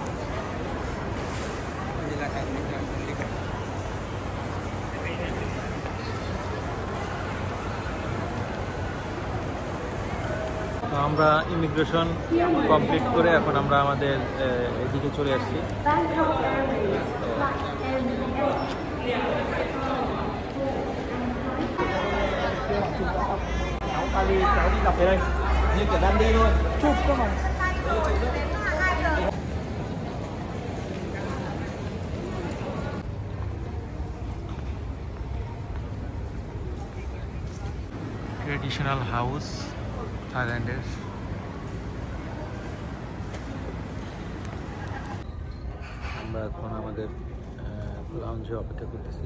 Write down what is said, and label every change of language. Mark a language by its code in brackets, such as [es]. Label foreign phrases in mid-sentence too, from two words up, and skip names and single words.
[bn] তো আমরা [en] immigration complete [bn] করে এখন আমরা আমাদের এদিকে চলে আসছি। [vi] Như kiểu đang đi luôn. Chụp cơ mà. [en] traditional house [bn] থাইল্যান্ডের। আমরা এখন আমাদের লাউঞ্জে অপেক্ষা করতেছি।